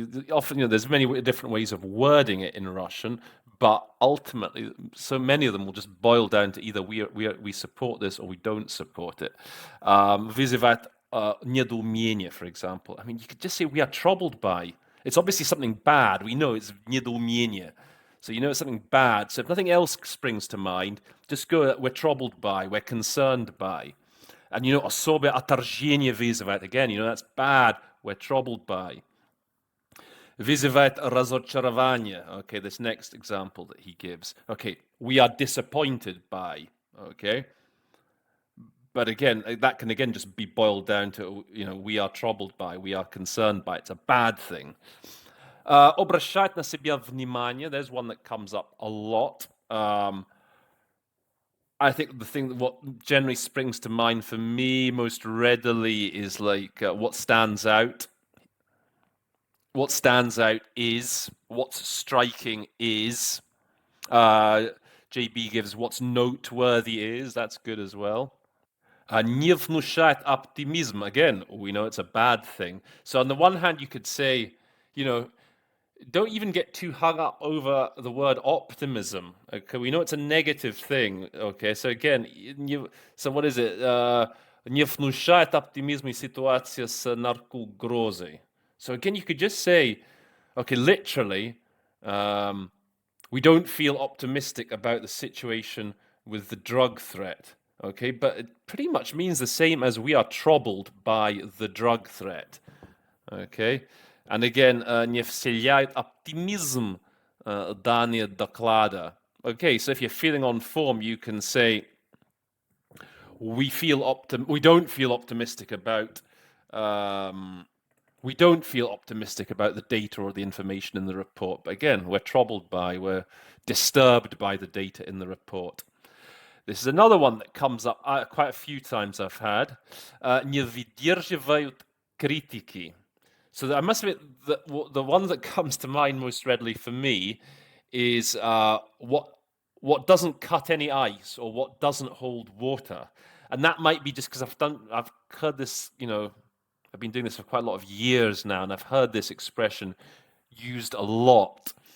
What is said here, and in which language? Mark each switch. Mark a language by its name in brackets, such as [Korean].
[English] Often, there's many different ways of wording it in Russian, but ultimately, so many of them will just boil down to either we support this or we don't support it. [Russian] Вызывать недоумение, [English] for example. I mean, you could just say we are troubled by. It's obviously something bad. We know it's недоумение. So it's something bad. So if nothing else springs to mind, just go, we're troubled by, we're concerned by. [Russian] And особое отторжение вызывает. [English] Again, that's bad, we're troubled by. [Russian] Вызывает разочарование. [English] Okay, this next example that he gives. Okay, we are disappointed by. Okay. But again, that can again just be boiled down to, we are troubled by, we are concerned by. It's a bad thing. [Russian] Обращает на себя внимание. [English] There's one that comes up a lot. I think what generally springs to mind for me most readily is like what stands out. What stands out is, what's striking is. JB gives what's noteworthy is. That's good as well. [Russian] Не внушает оптимизм. [English] Again, we know it's a bad thing. So on the one hand, you could say, don't even get too hung up over the word optimism. Okay, we know it's a negative thing. Okay, so again, so what is it? [Russian] Не внушает оптимизм и ситуация с наркоугрозой. [English] So again, you could just say, okay, literally, we don't feel optimistic about the situation with the drug threat. Okay, but it pretty much means the same as we are troubled by the drug threat. Okay, and again, [Russian] не вселяет оптимизм данные доклада. [English] Okay, so if you're feeling on form, you can say, we don't feel optimistic about. We don't feel optimistic about the data or the information in the report. But again, we're disturbed by the data in the report. This is another one that comes up quite a few times I've had. [Russian] Не выдерживают критики. [English] So I must admit that the one that comes to mind most readily for me is what doesn't cut any ice or what doesn't hold water. And that might be just because I've heard this, I've been doing this for quite a lot of years now, and I've heard this expression used a lot.